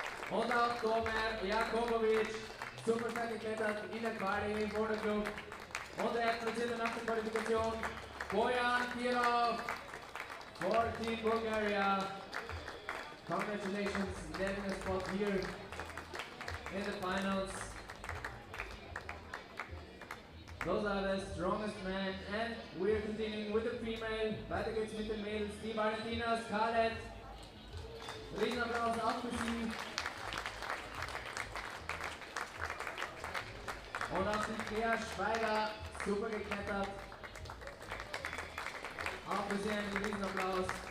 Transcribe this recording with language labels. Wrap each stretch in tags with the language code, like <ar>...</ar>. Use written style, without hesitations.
<de>Und auch Tomer Jakobovic, super stark geklettert in der Quali im Boulderclub. Und der Erstplatzierte nach der Qualifikation, Bojan Kirov,</de> <en>for Team Bulgaria. Congratulations, getting a spot here in the finals. Those are the strongest men, and we're continuing with the female.</en> <de>Weiter geht's mit den Mädels, die Valentina Scarlett. Riesenapplaus auch für sie. Und auch die Lea Schweiger, super geklettert. Auch für sie einen Riesenapplaus.</de>